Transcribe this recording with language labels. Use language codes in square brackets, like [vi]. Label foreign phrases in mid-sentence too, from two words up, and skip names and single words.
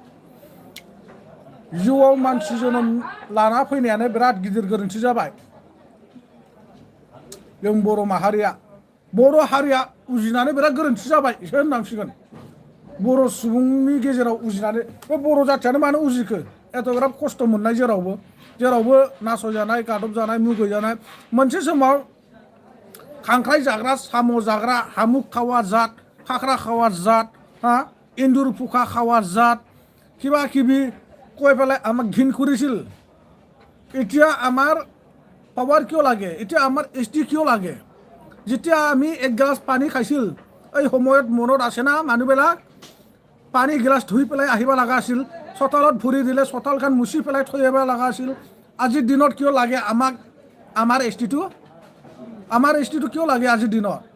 [brx] जिउआव मानसि जोनोम लाना फैनायानो बिराद गिदिर गोरोन्थि जाबाय जों बर' हारिया उजिनानै बिराद गोरोन्थि जाबाय एसे होननांसिगोन बर' सुबुंनि गेजेराव उजिनानै बे बर' जाथियानो मानो उजिखो एथ'ग्राब खस्थ' मोननाय जेरावबो नासयजानाय गादबजानाय मुगैजानाय मोनसे समाव खांख्राइ जाग्रा साम' जाग्रा हामुक खावा जात खाख्रा खावा जात एन्जर पुखा खावा जात [as] কিবা কিবি কৈ পেলাই আমাক ঘিণ কৰিছিল এতিয়া আমাৰ পাৱাৰ কিয় লাগে এতিয়া আমাৰ এছটি কিয় লাগে যেতিয়া আমি এক গিলাচ পানী খাইছিল এই সময়ত মনত আছে না মানুহবিলাক পানী গিলাচ ধুই পেলাই আহিব লগা আছিল চোতালত ভৰি দিলে চোতালখন মুচি পেলাই থৈ আহিব লগা আছিল আজিৰ দিনত কিয় লাগে আমাক আমাৰ এছটিটো কিয় লাগে আজিৰ দিনত